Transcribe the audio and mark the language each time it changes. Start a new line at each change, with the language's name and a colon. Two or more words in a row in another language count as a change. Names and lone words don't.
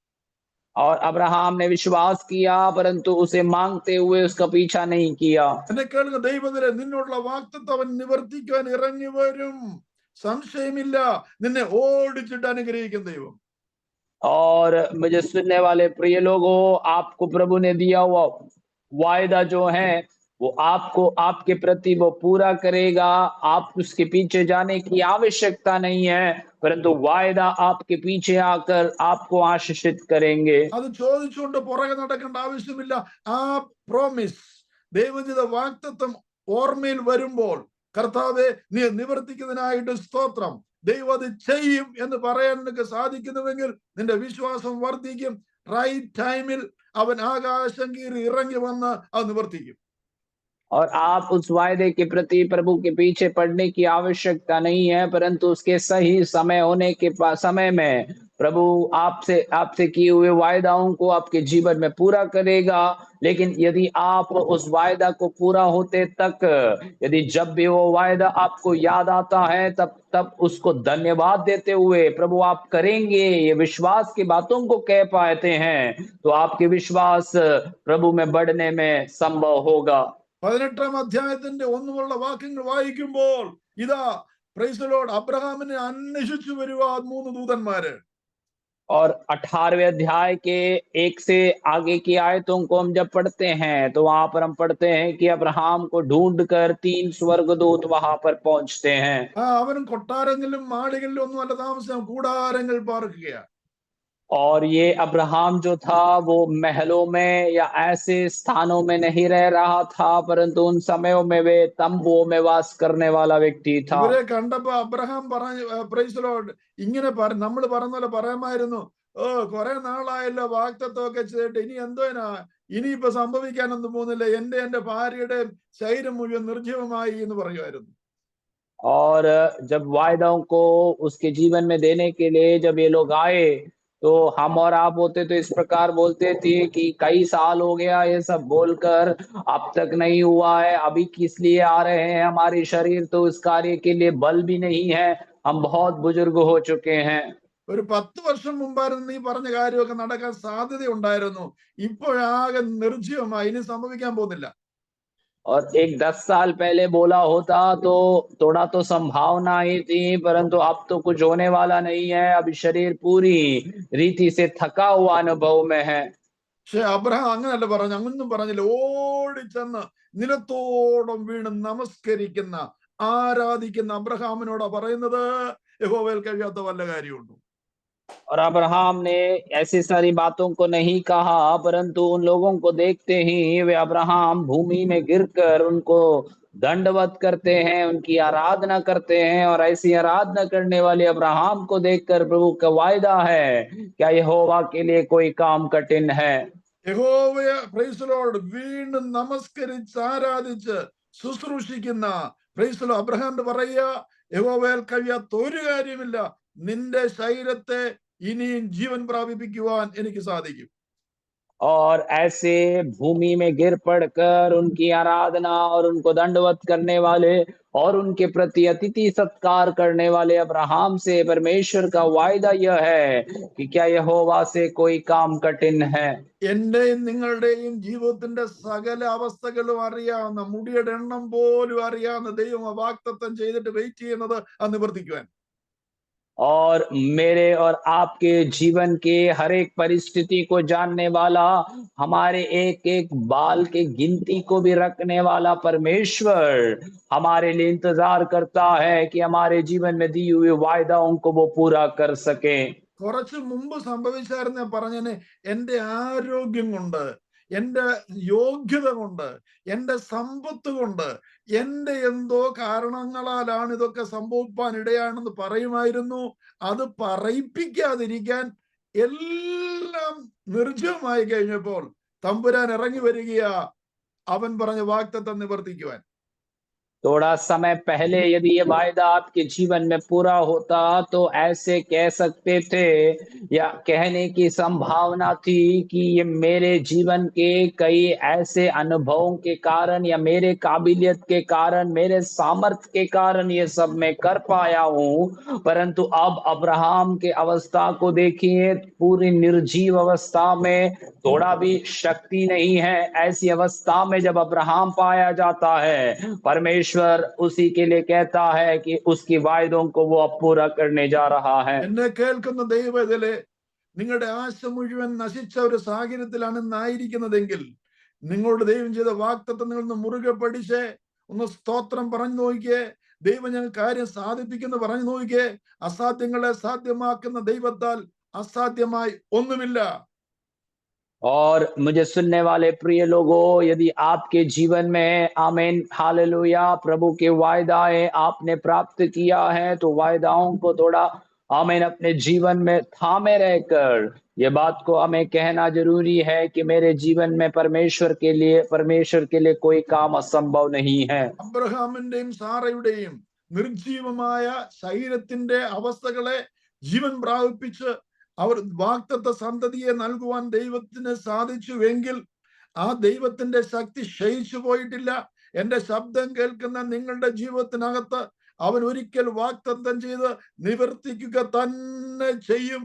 Hindi: और अब्राहम ने विश्वास किया परंतु उसे मांगते हुए उसका पीछा नहीं किया।
Malayalam: എന്നെ കേൾക്കുന്ന ദൈവത്തിലെ, നിന്നോടുള്ള വാഗ്ദത്തം അവൻ നിവർത്തിക്കുവാൻ ഇറങ്ങി വരും. സംശയമില്ല. നിന്നെ ഓടിച്ചിട്ട് അനുഗ്രഹിക്കും ദൈവം.
Hindi: और मुझे सुनने वाले प्रिय लोगों, आपको प्रभु ने दिया हुआ वायदा जो है वो आपको आपके प्रति वो पूरा करेगा। आप उसके पीछे जाने की आवश्यकता नहीं है, परंतु वायदा आपके पीछे आकर आपको आशीषित करेंगे।
Malayalam: അത് ചോദിച്ചുകൊണ്ട് പുറകെ നടക്കേണ്ട ആവശ്യമില്ല. ആ പ്രോമിസ്, ദൈവം ചെയ്ത വാഗ്ദത്തം ഓർമ്മയിൽ വരുമ്പോൾ, കർത്താവെ നീ നിവർത്തിക്കുന്നതിനായിട്ട് സ്തോത്രം, ദൈവം അത് ചെയ്യും എന്ന് പറയാൻ നിനക്ക് സാധിക്കുന്നുവെങ്കിൽ നിന്റെ വിശ്വാസം വർദ്ധിക്കും.
English: right timeil
Malayalam: അവൻ ആകാശം കീറി ഇറങ്ങി വന്ന് അത് നിവർത്തിക്കും.
Hindi: और आप उस वायदे के प्रति प्रभु के पीछे पड़ने की आवश्यकता नहीं है, परंतु उसके सही समय होने के समय में प्रभु आपसे किए हुए वायदाओं को आपके जीवन में पूरा करेगा। लेकिन यदि आप उस वायदा को पूरा होते तक, यदि जब भी वो वायदा आपको याद आता है तब तब उसको धन्यवाद देते हुए प्रभु आप करेंगे, ये विश्वास की बातों को कह पाते हैं, तो आपके विश्वास प्रभु में बढ़ने में संभव होगा।
Malayalam: 18 അധ്യായത്തിന്റെ 1 മുതലുള്ള വാക്യങ്ങൾ വായിക്കുമ്പോൾ ഇതാ,
English: praise the Lord,
Malayalam: അബ്രഹാമിനെ അന്വേഷിച്ചു വരുവാ 3 ദൂതന്മാര്.
Hindi: और 18वें अध्याय के 1 से आगे की आयतों को हम जब पढ़ते हैं तो वहां पर हम पढ़ते हैं कि अब्राहम को ढूंढकर 3 स्वर्गदूत वहां पर पहुंचते हैं।
Malayalam: അവനും കൊട്ടാരങ്ങളിലും മാളികളിലും ഒന്നും അല്ല താമസം, കൂടാരങ്ങൾ പാർക്കുകയാ.
Hindi: और ये अब्राहम जो था वो महलों में या ऐसे स्थानों में नहीं रह रहा था, परंतु उन समयों में वे तंबुओं में वास करने वाला व्यक्ति था।
Malayalam: ഇവരെ കണ്ടപ്പോ അബ്രഹാം പറഞ്ഞു,
English: praise the Lord,
Malayalam: ഇങ്ങനെ നമ്മൾ പറഞ്ഞ പോലെ പറയാമായിരുന്നു, ഓ കുറെ നാളായല്ലോ വാഗ്ദത്തമൊക്കെ ചെയ്തിട്ട്, ഇനി എന്തോനാ, ഇനിയിപ്പോ സംഭവിക്കാനൊന്നും പോകുന്നില്ല, എന്റെ ഭാര്യയുടെ ശരീരം മുഴുവൻ നിർജീവമായി എന്ന് പറയുമായിരുന്നു.
Hindi: और जब वायदाओं को उसके जीवन में देने के लिए जब ये लोग आए तो हम और आप होते तो इस प्रकार बोलते थे कि कई साल हो गया ये सब बोलकर, अब तक नहीं हुआ है, अभी किस लिए आ रहे हैं, हमारे शरीर तो इस कार्य के लिए बल भी नहीं है, हम बहुत बुजुर्ग हो चुके हैं।
Malayalam: ഒരു 10 വർഷം മുമ്പായിരുന്നു ഈ പറഞ്ഞ കാര്യമൊക്കെ നടക്കാൻ സാധ്യത ഉണ്ടായിരുന്നു. ഇപ്പോഴാകെ നിർജീവമായി, ഇനി സംഭവിക്കാൻ പോകുന്നില്ല.
Hindi: और एक 10 साल पहले बोला होता तो थोड़ा तो संभावना ही थी, परंतु अब तो कुछ होने वाला नहीं है, अभी शरीर पूरी रीति से थका हुआ अनुभव में है। പക്ഷെ അബ്രഹാം അങ്ങനല്ല പറഞ്ഞു, അങ്ങൊന്നും പറഞ്ഞില്ല. ഓടിച്ചെന്ന് നിലത്തോളം വീണ് നമസ്കരിക്കുന്ന, ആരാധിക്കുന്ന അബ്രഹാമിനോടാ പറയുന്നത്, യഹോവയിൽ കഴിയാത്ത വല്ല കാര്യമുണ്ടോ? और अब्राहम ने ऐसी सारी बातों को नहीं कहा, परंतु उन लोगों को देखते ही वे अब्राहम भूमि में गिरकर उनको दंडवत करते हैं, उनकी आराधना करते हैं। और ऐसी आराधना करने वाले अब्राहम को देखकर प्रभु का वायदा है, क्या यहोवा के लिए कोई काम कठिन है?
Malayalam: യഹോവയെ,
English: praise Lord,
Malayalam: വീണ്ടും നമസ്കരിച്ച് ആരാധിച്ച് ശുശ്രൂഷിക്കുന്ന,
English: praise Lord,
Malayalam: അബ്രഹാം പറയുക, യഹോവയിൽ കഴിയാത്ത ഒരു കാര്യമില്ല, നിന്റെ ശരീരത്തെ ഇനിയും ജീവൻ പ്രാപിപ്പിക്കുവാൻ എനിക്ക് സാധിക്കും.
Hindi: और ऐसे भूमि में गिर पड़कर उनकी आराधना और उनको दंडवत करने वाले और उनके प्रति अतिथि सत्कार करने वाले अब्राहम से परमेश्वर का वायदा यह है कि क्या यहोवा से कोई काम कठिन है?
Malayalam: എന്റെയും നിങ്ങളുടെയും ജീവിതത്തിന്റെ സകല അവസ്ഥകളും അറിയാവുന്ന, മുടിയുടെ എണ്ണം പോലും അറിയാവുന്ന ദൈവം വാഗ്ദത്തം ചെയ്തിട്ട് വെയിറ്റ് ചെയ്യുന്നത് അത് നിവർത്തിക്കുവാൻ.
Hindi: और मेरे और आपके जीवन के हर एक परिस्थिति को जानने वाला, हमारे एक एक बाल के गिनती को भी रखने वाला परमेश्वर हमारे लिए इंतजार करता है कि हमारे जीवन में दी हुई वायदाओं को वो पूरा कर सके।
Malayalam: കുറച്ച് മുമ്പ് സംഭവിച്ചായിരുന്ന പറഞ്ഞതിന്, എന്റെ ആരോഗ്യം കൊണ്ട്, എന്റെ യോഗ്യത കൊണ്ട്, എന്റെ സമ്പത്ത് കൊണ്ട്, എന്റെ എന്തോ കാരണങ്ങളാലാണ് ഇതൊക്കെ സംഭവിപ്പാൻ ഇടയാണെന്ന് പറയുമായിരുന്നു. അത് പറയിപ്പിക്കാതിരിക്കാൻ എല്ലാം നിർജ്ജവമായി കഴിഞ്ഞപ്പോൾ തമ്പുരാൻ ഇറങ്ങി വരികയാ, അവൻ പറഞ്ഞ വാഗ്ദത്തം നിവർത്തിക്കുവാൻ.
Hindi: थोड़ा समय पहले यदि ये वायदा आपके जीवन में पूरा होता तो ऐसे कह सकते थे या कहने की संभावना थी कि ये मेरे जीवन के कई ऐसे अनुभवों के कारण या मेरे काबिलियत के कारण, मेरे सामर्थ्य के कारण ये सब मैं कर पाया हूँ। परंतु अब अब्राहम के अवस्था को देखिए, पूरी निर्जीव अवस्था में थोड़ा भी शक्ति नहीं है। ऐसी अवस्था में जब अब्राहम पाया जाता है, परमेश्वर उसी के लिए कहता है कि उसकी वायदों को वो अब पूरा करने जा रहा है।
Malayalam: എന്നെ കേൾക്കുന്ന ദൈവത്തിലെ നിങ്ങളുടെ ആശ മുഴുവൻ നശിച്ച ഒരു സാഹചര്യത്തിലാണ് ഇന്നായിരിക്കുന്നതെങ്കിൽ നിങ്ങളുടെ ദൈവം ചെയ്ത വാഗ്ദത്തം നിങ്ങൾ മുറുകെ പഠിച്ച് ഒന്ന് സ്തോത്രം പറഞ്ഞു നോക്കിയേ. ദൈവം ഞങ്ങൾ കാര്യം സാധിപ്പിക്കുന്ന പറഞ്ഞു നോക്കിയേ. അസാധ്യങ്ങളെ സാധ്യമാക്കുന്ന ദൈവത്താൽ അസാധ്യമായി ഒന്നുമില്ല.
Hindi: और मुझे सुनने वाले प्रिय लोगों, यदि आपके जीवन में आमीन हालेलुया प्रभु के वायदाएं आपने प्राप्त किया है, तो वायदाओं को थोड़ा आमीन अपने जीवन में थामे रहकर ये बात को हमें कहना जरूरी है कि मेरे जीवन में परमेश्वर के लिए कोई काम असंभव नहीं है।
Malayalam: അബ്രഹാമിന്റെയും സാറയുടെയും നിർജീവമായ ശരീരത്തിന്റെ അവസ്ഥകളെ ജീവൻ പ്രാപിപ്പിച്ച് അവർ വാഗ്ദത്ത സന്തതിയെ നൽകുവാൻ ദൈവത്തിന് സാധിച്ചുവെങ്കിൽ ആ ദൈവത്തിന്റെ ശക്തി ക്ഷയിച്ചു പോയിട്ടില്ല. എന്റെ ശബ്ദം കേൾക്കുന്ന നിങ്ങളുടെ ജീവിതത്തിനകത്ത് അവൻ ഒരിക്കൽ വാഗ്ദത്തം ചെയ്ത് നിവർത്തിക്കുക തന്നെ ചെയ്യും.